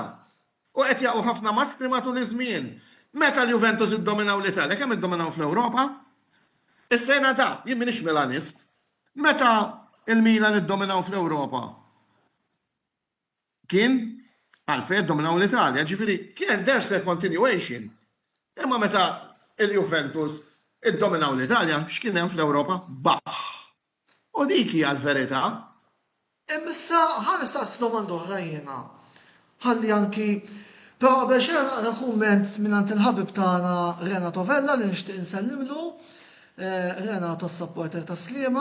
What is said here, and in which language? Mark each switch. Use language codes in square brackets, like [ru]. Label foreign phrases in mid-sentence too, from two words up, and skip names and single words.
[mt] U qed jaqgħu ħafna maskri matul iż-żmien. Meta l-Juventus iddominaw l-Italja, kemm iddominaw fl-Ewropa? Is-sena ta' jien m'iniex Milanist. Meta il-Milan iddominaw fl-Ewropa? Kien għalfejn iddominaw l-Italja, ġifieri kien [en] there's a continuation. [mt] Imma meta il-Juventus iddominaw l-Italja, x'kien hemm fl-Ewropa? Baħ. U dik hija l-verità. Issa ħan nistaqsi domanda oħra jiena. Ħalli anki però biex naqra kumment minnant il-ħabib tagħna Renato Vella li nixtieq insellimlu, Renato s-supporter ta' Sliema.